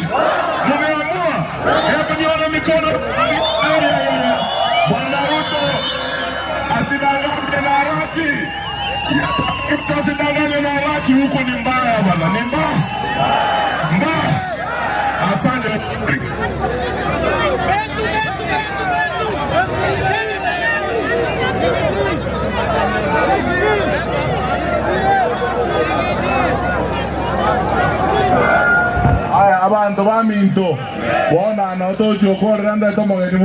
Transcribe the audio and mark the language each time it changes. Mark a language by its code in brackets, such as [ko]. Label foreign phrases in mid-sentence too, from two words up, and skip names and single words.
[sw] Nimeamua, hebu nione mikono. Bwana Ruto asidanganye na Arati. Asidanganye na Arati, huko ni mbaya bwana, ni mbaya. Mbaya. Asante. [guz] Aya, abantu baminto bona na otocho koranda tomogeni